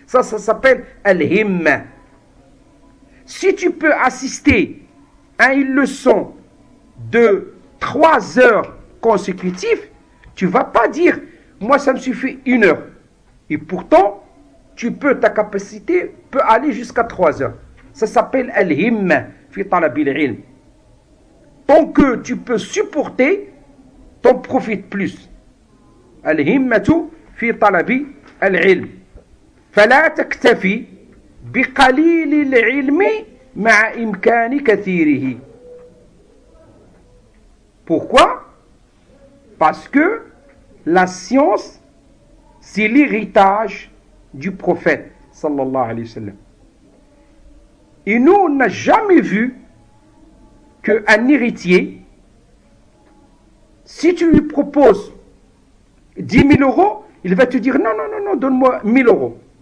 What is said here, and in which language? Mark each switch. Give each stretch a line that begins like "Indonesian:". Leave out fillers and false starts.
French: Ça s'appelle al-himma. Si tu peux assister à une leçon de 3 heures consécutives, tu ne vas pas dire, moi ça me suffit 1 heure. Et pourtant, ta capacité peut aller jusqu'à 3 heures. Ça s'appelle
Arabic: al-himma fi talabil ilm.
French: Tant que tu peux supporter, t'en profites plus.
Arabic: Al-himmatu fi talabi al-ilm. فلا تكتفي بقليل العلم مع إمكان كثيره.
French: Pourquoi? Parce que la science, c'est l'héritage du prophète sallallahu alayhi wa sallam. Et nous, on n'a jamais vu qu'un héritier, si tu lui proposes 10 000 euros, il va te dire non, non, non, non, donne-moi 1 000 euros.